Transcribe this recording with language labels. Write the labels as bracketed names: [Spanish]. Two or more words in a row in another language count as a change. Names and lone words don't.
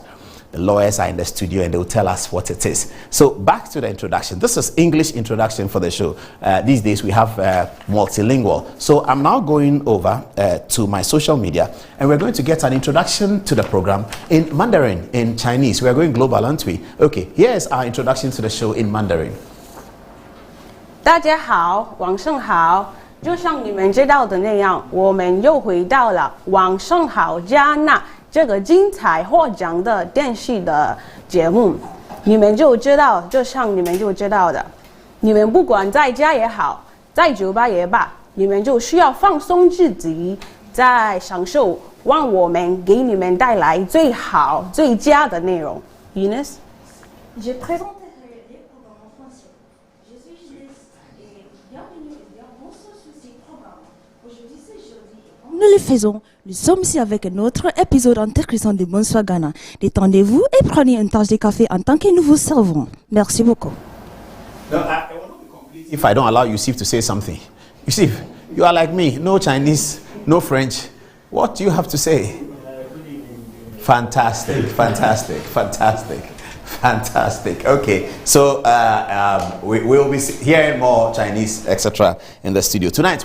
[English] The lawyers are in the studio and they will tell us what it is. So back to the introduction. This is English introduction for the show. These days we have multilingual. So I'm now going over to my social media and we're going to get an introduction to the program in Mandarin, in Chinese. We are going global, aren't we? Okay, here is our introduction to the show in Mandarin. [Chinese] 大家好，晚上好。就像你们知道的那样，我们又回到了晚上好加纳这个精彩获奖的电视的节目。你们就知道，就像你们就知道的，你们不管在家也好，在酒吧也罢，你们就需要放松自己，在享受，让我们给你们带来最好、最佳的内容。Ines? [French] Je présenterai les programmes en français. Je suis Ines et bienvenue et bienvenue sur ce programme. Aujourd'hui c'est jeudi. Nous le faisons. Nous sommes ici avec un autre épisode intéressant de Bonsoir Ghana. Détendez-vous et prenez une tasse de café en tant que nous vous servons. Merci beaucoup. [English] No, I will not be complete if I don't allow Yusuf to say something. Yusuf, you are like me, no Chinese, no French. What do you have to say? Fantastic, fantastic, fantastic. Fantastic. Okay, so we will be hearing more Chinese, etc., in the studio tonight.